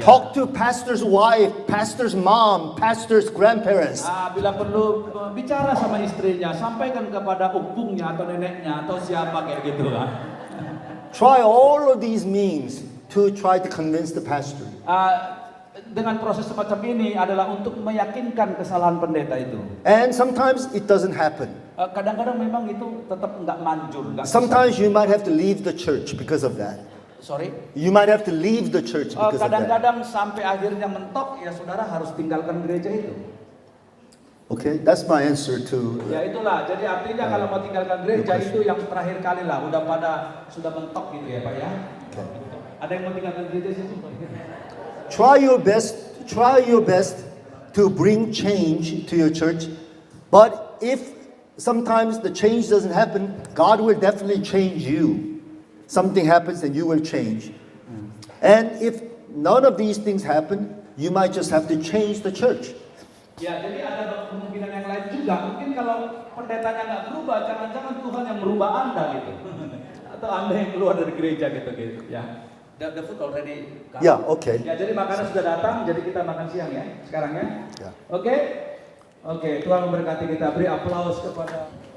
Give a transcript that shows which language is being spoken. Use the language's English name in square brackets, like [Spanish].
[English] Talk to pastor's wife, pastor's mom, pastor's grandparents. [Indonesian] Bila perlu bicara sama istrinya, sampaikan kepada upungnya atau neneknya atau siapa kayak gitu lah. [English] Try all of these means to try to convince the pastor. [Indonesian] Dengan proses semacam ini adalah untuk meyakinkan kesalahan pendeta itu. [English] And sometimes it doesn't happen. [Indonesian] Kadang-kadang memang itu tetap nggak manjur. [English] Sometimes you might have to leave the church because of that. Sorry? You might have to leave the church because of that. [Indonesian] Kadang-kadang sampai akhirnya mentok, ya saudara harus tinggalkan gereja itu. [English] Okay, that's my answer to. [Indonesian] Ya itulah, jadi artinya kalau mau tinggalkan gereja itu yang terakhir kali lah, sudah mentok gitu ya Pak ya. [English] Okay. [Indonesian] Ada yang mau tinggalkan gereja situ? [English] Try your best to bring change to your church. But if sometimes the change doesn't happen, God will definitely change you. Something happens and you will change. And if none of these things happen, you might just have to change the church. [Indonesian] Ya, jadi ada kemungkinan yang lain juga. Mungkin kalau pendetanya nggak berubah, jangan-jangan Tuhan yang merubah Anda gitu. Atau Anda yang keluar dari gereja gitu ya. [English] The food already come. Ya, okay. [Indonesian] Ya, jadi makanan sudah datang, jadi kita makan siang ya sekarang ya. Ya. Oke, Tuhan memberkati kita. Beri aplaus kepada.